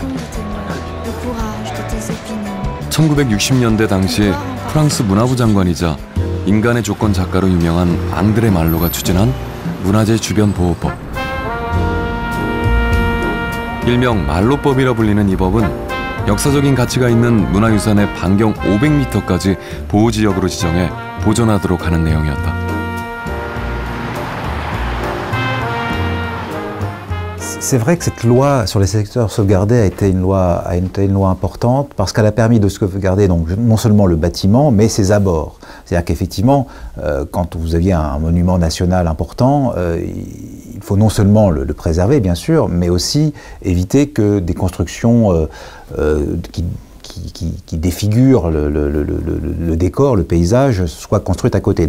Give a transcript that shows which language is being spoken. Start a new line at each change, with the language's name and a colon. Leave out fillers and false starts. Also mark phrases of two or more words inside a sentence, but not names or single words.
Korean: 1960년대 당시 프랑스 문화부 장관이자 인간의 조건 작가로 유명한 앙드레 말로가 추진한 문화재 주변 보호법. 일명 말로법이라 불리는 이 법은 역사적인 가치가 있는 문화유산의 반경 500m까지 보호지역으로 지정해 보존하도록 하는 내용이었다.
French: C'est vrai que cette loi sur les secteurs sauvegardés a été une loi importante parce qu'elle a permis de sauvegarder donc, non seulement le bâtiment, mais ses abords. C'est-à-dire qu'effectivement, quand vous aviez un monument national important, il faut non seulement le préserver, bien sûr, mais aussi éviter que des constructions qui défigurent le décor, le paysage, soient construites à côté.